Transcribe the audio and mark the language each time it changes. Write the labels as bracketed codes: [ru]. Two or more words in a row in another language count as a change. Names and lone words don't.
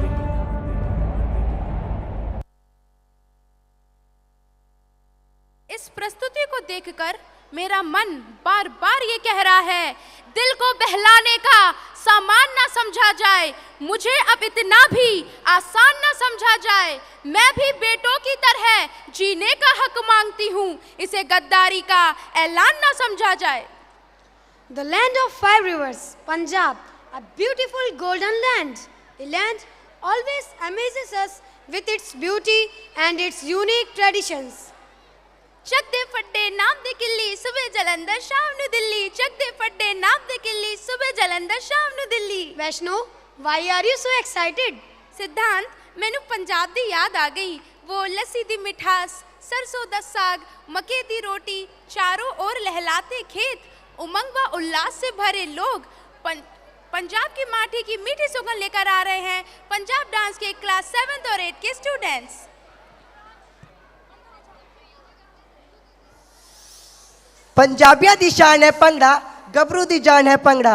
[hi] इस प्रस्तुति को देखकर मेरा मन बार बार ये कह रहा है, दिल को बहलाने का सामान ना समझा जाए, मुझे अब इतना भी आसान ना समझा जाए। मैं भी बेटों की तरह जीने का हक मांगती हूँ, इसे गद्दारी का ऐलान ना समझा जाए। [en] The land of 5 rivers, Punjab, a beautiful golden land. A land always amazes us with its beauty and its unique traditions. [pa] ਚੱਕ ਦੇ ਫੱਡੇ ਨਾਮ ਦੇ ਕਿੱਲੀ ਸੁਬਹ ਜਲੰਧਰ ਸ਼ਾਮ ਨੂੰ ਦਿੱਲੀ। ਚੱਕ ਦੇ ਫੱਡੇ ਨਾਮ ਦੇ ਕਿੱਲੀ ਸੁਬਹ ਜਲੰਧਰ ਸ਼ਾਮ ਨੂੰ ਦਿੱਲੀ। [en] वैष्णो, why are you so excited? [pa] ਸਿਧਾਂਤ, ਮੈਨੂੰ ਪੰਜਾਬ ਦੀ ਯਾਦ ਆ ਗਈ। ਵੋ ਲੱਸੀ ਦੀ ਮਿਠਾਸ, ਸਰਸੋਂ ਦਾ ਸਾਗ, ਮੱਕੇ ਦੀ ਰੋਟੀ, [hi] चारों ओर लहलाते खेत, उमंग व उल्लास से भरे लोग। पंजाब की माटी की मीठी सुगंध लेकर आ रहे हैं पंजाब डांस के क्लास 7th और 8th के स्टूडेंट्स। [pa] ਪੰਜਾਬੀਆ ਦੀ ਸ਼ਾਨ ਹੈ ਪੰਗੜਾ, ਗੱਬਰੂ ਦੀ ਜਾਨ ਹੈ ਪੰਗੜਾ।